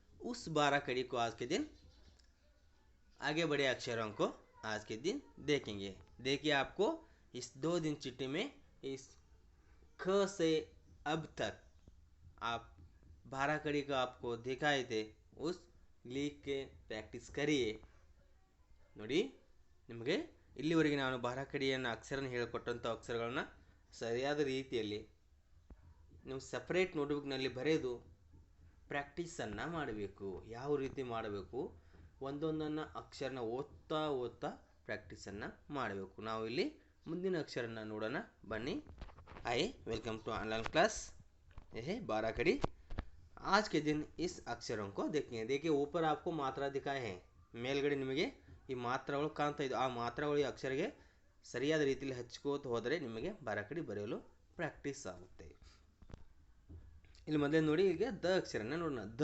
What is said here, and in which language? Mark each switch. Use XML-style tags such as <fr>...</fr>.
<hi>उस 12 कड़ी को आज के दिन आगे बढ़े अक्षरों को आज के दिन देखेंगे। देखिए, आपको इस 2 दिन चिट्ठी में इस ख से अब तक आप 12 कड़ी को आपको दिखाए थे, उस लिख के प्रैक्टिस करिए।</hi> <kn>ನೋಡಿ, ನಿಮಗೆ ಇಲ್ಲಿವರೆಗೆ ನಾನು ಬಾರಾಕಡಿಯನ್ನು ಅಕ್ಷರನ ಹೇಳಿಕೊಟ್ಟಂಥ ಅಕ್ಷರಗಳನ್ನ ಸರಿಯಾದ ರೀತಿಯಲ್ಲಿ ನೀವು ಸಪ್ರೇಟ್ ನೋಟ್ಬುಕ್ನಲ್ಲಿ ಬರೆದು ಪ್ರಾಕ್ಟೀಸನ್ನು ಮಾಡಬೇಕು. ಯಾವ ರೀತಿ ಮಾಡಬೇಕು, ಒಂದೊಂದನ್ನು ಅಕ್ಷರನ ಓದ್ತಾ ಪ್ರಾಕ್ಟೀಸನ್ನು ಮಾಡಬೇಕು. ನಾವು ಇಲ್ಲಿ ಮುಂದಿನ ಅಕ್ಷರನ ನೋಡೋಣ ಬನ್ನಿ.</kn> <en>Welcome to online class.</en> <hi>यह है बाराकड़ी। आज के दिन इस अक्षरों को देखेंगे। देखिए, ऊपर आपको मात्रा दिखाए हैं,</hi> <kn>ಮೇಲ್ಗಡೆ ನಿಮಗೆ ಈ ಮಾತ್ರೆಗಳು ಕಾಣ್ತಾ ಇದೆ. ಆ ಮಾತ್ರೆಗಳು ಈ ಅಕ್ಷರಕ್ಕೆ ಸರಿಯಾದ ರೀತಿಯಲ್ಲಿ ಹಚ್ಕೋತ ಹೋದರೆ ನಿಮಗೆ ಬಾರಾಕಡಿ ಬರೆಯಲು ಪ್ರಾಕ್ಟೀಸ್ ಆಗುತ್ತೆ. ಇಲ್ಲಿ ಮೊದಲೇ ನೋಡಿ, ಈಗ ದ ಅಕ್ಷರನ ನೋಡೋಣ.</kn>